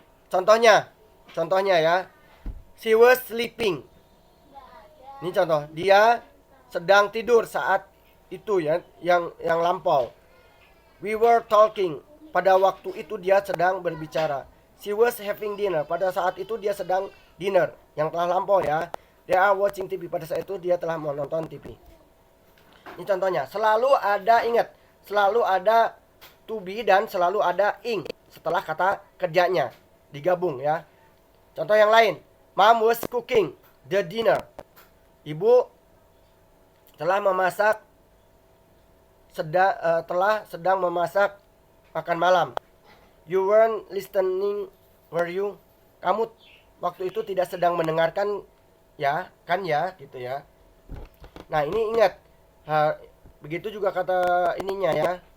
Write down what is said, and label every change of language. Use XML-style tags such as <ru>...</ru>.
<id>Contohnya ya,</id> <en>she was sleeping.</en> <id>Ini contoh, dia sedang tidur saat itu ya, yang lampau.</id> <en>We were talking,</en> <id>pada waktu itu dia sedang berbicara.</id> <en>She was having dinner,</en> <id>pada saat itu dia sedang dinner, yang telah lampau ya.</id> <en>They are watching TV,</en> <id>pada saat itu dia telah menonton TV. Ini contohnya, selalu ada, ingat, selalu ada to be dan selalu ada ing setelah kata kerjanya, digabung ya. Contoh yang lain,</id> <en>Mom was cooking the dinner.</en> <id>Ibu telah memasak sedang memasak makan malam.</id> <en>You weren't listening, were you?</en> <id>Kamu waktu itu tidak sedang mendengarkan ya, kan ya, gitu ya. Nah, ini ingat, begitu juga kata ininya ya.</id>